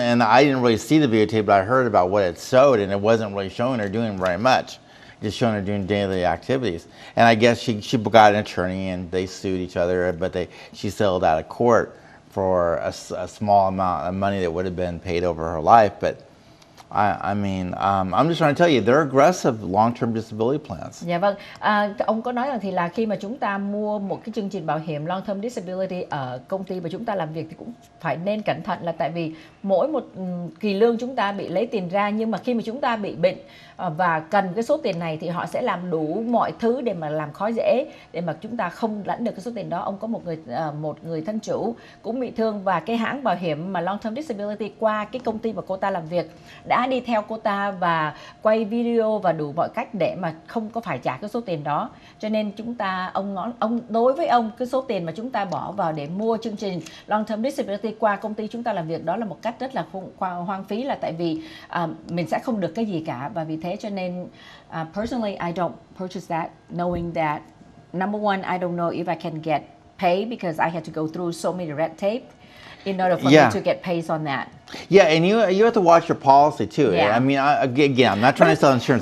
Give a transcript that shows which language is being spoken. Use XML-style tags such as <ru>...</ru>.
<en>And I didn't really see the videotape, but I heard about what it showed, and it wasn't really showing her doing very much, just showing her doing daily activities. And I guess she got an attorney, and they sued each other, but she settled out of court for a small amount of money that would have been paid over her life, but. I'm just trying to tell you, they're aggressive long-term disability plans.</en> <vi>Dạ vâng, ông có nói rằng thì là khi mà chúng ta mua một cái chương trình bảo hiểm long-term disability ở công ty mà chúng ta làm việc thì cũng phải nên cẩn thận là tại vì mỗi một kỳ lương chúng ta bị lấy tiền ra, nhưng mà khi mà chúng ta bị bệnh và cần cái số tiền này thì họ sẽ làm đủ mọi thứ để mà làm khó dễ để mà chúng ta không lãnh được cái số tiền đó. Ông có một người thân chủ cũng bị thương và cái hãng bảo hiểm mà long-term disability qua cái công ty mà cô ta làm việc đã đã đi theo cô ta và quay video và đủ mọi cách để mà không có phải trả cái số tiền đó. Cho nên chúng ta, ông đối với ông, cái số tiền mà chúng ta bỏ vào để mua chương trình Long Term Disability qua công ty chúng ta làm việc, đó là một cách rất là hoang phí, là tại vì mình sẽ không được cái gì cả. Và vì thế cho nên</vi> <en>personally I don't purchase that, knowing that number one, I don't know if I can get paid because I had to go through so many red tape in order for me to get paid on that. Yeah, and you have to watch your policy too. Yeah. I mean, again, I'm not trying to sell insurance,</en>